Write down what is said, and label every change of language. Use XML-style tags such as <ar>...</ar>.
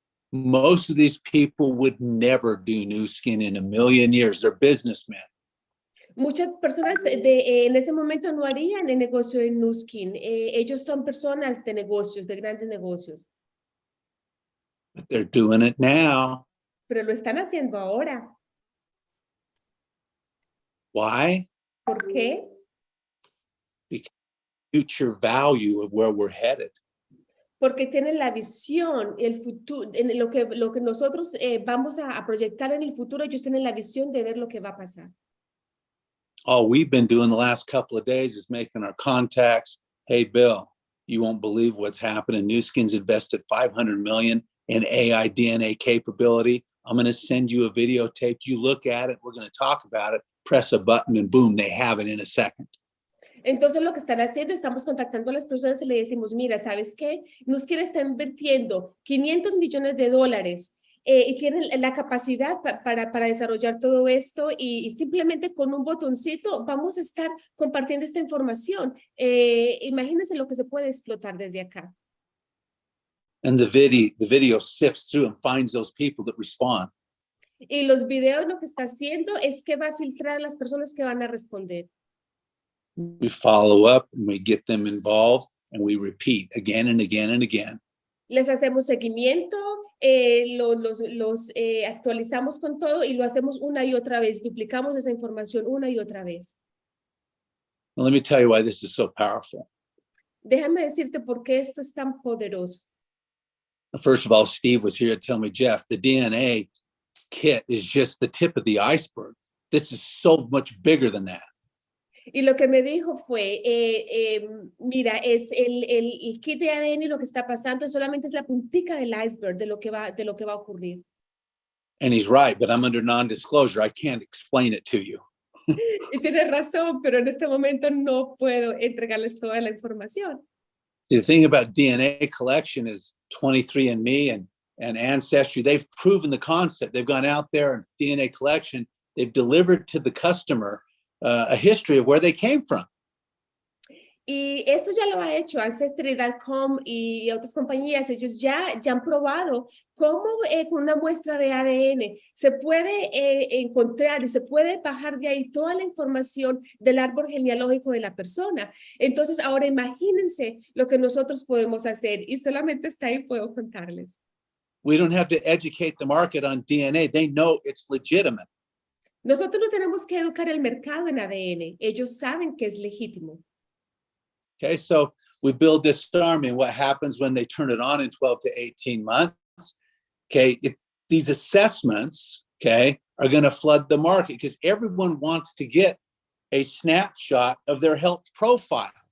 <en>Most of these people would never do Nu Skin in a million years. They're businessmen.</en> <es>Muchas personas en ese momento no harían el negocio de Nu Skin. Ellos son personas de negocios, de grandes negocios.</es> <en>But they're doing it now.</en> <es>Pero lo están haciendo ahora.</es> <en>Why?</en> <es>¿Por qué?</es> <en>Because future value of where we're headed.</en> <es>Porque tienen la visión, el futuro, en lo que nosotros vamos a proyectar en el futuro, ellos tienen la visión de ver lo que va a pasar.</es> <en>All we've been doing the last couple of days is making our contacts. Hey, Bill, you won't believe what's happening. Nu Skin's invested $500 million in AI DNA capability. I'm going to send you a videotape. You look at it. We're going to talk about it. Press a button and boom, they have it in a second.</en> <es>Entonces lo que están haciendo, estamos contactando a las personas y le decimos, mira, ¿sabes qué? Nu Skin está invirtiendo $500 millones y tienen la capacidad para desarrollar todo esto y simplemente con un botoncito vamos a estar compartiendo esta información. Imagínense lo que se puede explotar desde acá.</es> <en>And the video sifts through and finds those people that respond.</en> <es>Y los videos lo que está haciendo es que va a filtrar a las personas que van a responder.</es> <en>We follow up and we get them involved and we repeat again and again and again.</en> <es>Les hacemos seguimiento, los actualizamos con todo y lo hacemos una y otra vez. Duplicamos esa información una y otra vez.</es> <en>Well, let me tell you why this is so powerful.</en> <es>Déjame decirte por qué esto es tan poderoso.</es> <en>First of all, Steve was here to tell me, Jeff, the DNA kit is just the tip of the iceberg. This is so much bigger than that.</en> <es>Y lo que me dijo fue, mira, es el kit de ADN y lo que está pasando solamente es la puntica del iceberg de lo que va a ocurrir.</es> <en>And he's right, but I'm under non-disclosure. I can't explain it to you.</en> <es>Y tiene razón, pero en este momento no puedo entregarles toda la información.</es> <en>The thing about DNA collection is 23andMe and Ancestry. They've proven the concept. They've gone out there and DNA collection. They've delivered to the customer a history of where they came from.</en> <es>Y esto ya lo ha hecho Ancestry.com y otras compañías. Ellos ya han probado cómo con una muestra de ADN se puede encontrar y se puede bajar de ahí toda la información del árbol genealógico de la persona. Entonces, ahora imagínense lo que nosotros podemos hacer y solamente está ahí, puedo contarles.</es> <en>We don't have to educate the market on DNA. They know it's legitimate.</en> <es>Nosotros no tenemos que educar el mercado en ADN. Ellos saben que es legítimo.</es> <en>Okay, so we build this army, and what happens when they turn it on in 12 to 18 months? Okay, these assessments, okay, are going to flood the market because everyone wants to get a snapshot of their health profile.</en>